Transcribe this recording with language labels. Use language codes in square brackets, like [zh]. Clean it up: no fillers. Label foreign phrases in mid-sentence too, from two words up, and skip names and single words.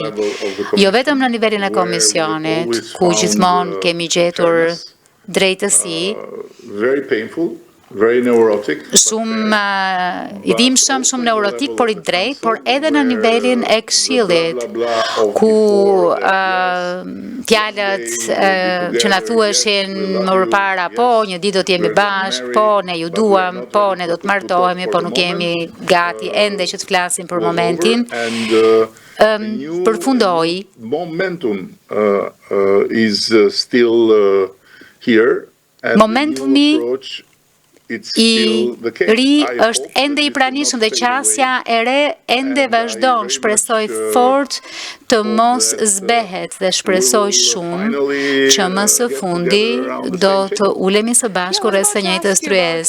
[sq] Jo vetëm në nivelin e Komisionit, ku gjithmonë kemi gjetur drejtësi, shumë I dhimbshëm, shumë neurotik, por I drejt, por edhe në nivelin e Këshillit, ku fjalët që na thuheshin më përpara, po, një ditë do të jemi bashkë, po, ne ju duam, po, ne do të martohemi, po nuk jemi gati ende që të flasim për momentin. Përfundoi. [en] Momentum is still here. [sq] Momentumi I ri është ende I pranishëm dhe qasja e re ende vazhdon, shpresoj fort të mos zbehet dhe shpresoj shumë që më së fundi do të ulemi së bashku rreth së njëjtës tryezë.